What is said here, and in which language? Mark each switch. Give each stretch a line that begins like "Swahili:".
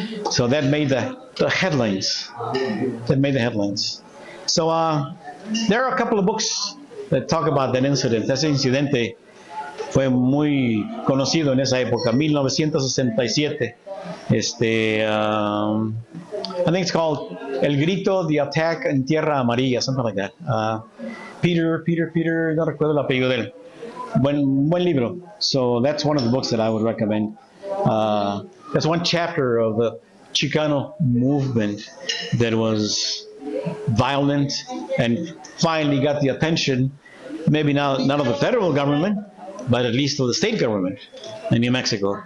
English: So that made the headlines. So there are a couple of books that talk about that incident.
Spanish: Ese incidente fue muy conocido en esa época, 1967.
English: I think it's called El Grito, The Attack en Tierra Amarilla, something like that.
Spanish: Peter, no recuerdo el apellido de él. Buen libro.
English: So that's one of the books that I would recommend. That's one chapter of the Chicano movement that was violent and finally got the attention maybe not of the federal government, but at least of the state government in New Mexico.